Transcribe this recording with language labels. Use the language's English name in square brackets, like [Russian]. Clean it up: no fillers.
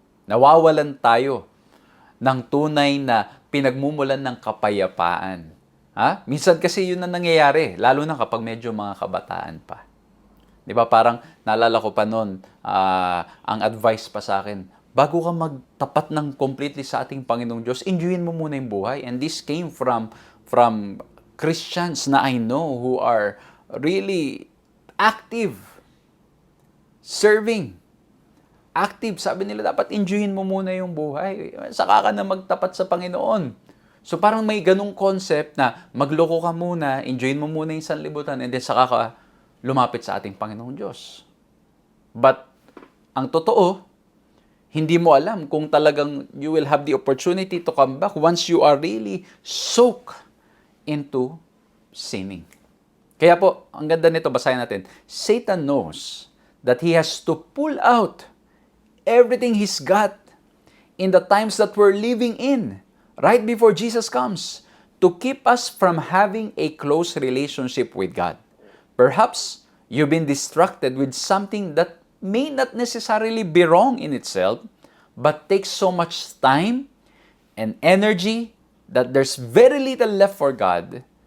[Filipino] Nawawalan tayo ng tunay na pinagmumulan ng kapayapaan. Minsan kasi yun na nangyayari, lalo na kapag medyo mga kabataan pa. Di ba, parang naalala ko pa noon, ang advice pa sa akin, bago ka magtapat ng completely sa ating Panginoong Diyos, enjoyin mo muna yung buhay. [English] And this came from Christians na I know who are really active, serving, active. [Filipino] Sabi nila, dapat enjoyin mo muna yung buhay. Saka ka na magtapat sa Panginoon. So parang may ganung concept na magloko ka muna, enjoyin mo muna yung sanlibutan, [English] and then [Filipino] saka ka lumapit sa ating Panginoong Diyos. [English] But [Filipino] ang totoo, hindi mo alam kung talagang [English] you will have the opportunity to come back once you are really soaked into sinning. [Filipino] Kaya po, ang ganda nito, basahin natin. [English] Satan knows that he has to pull out everything he's got in the times that we're living in, right before Jesus comes, to keep us from having a close relationship with God. Perhaps you've been distracted with something that may not necessarily be wrong in itself, but takes so much time and energy that there's very little left for God.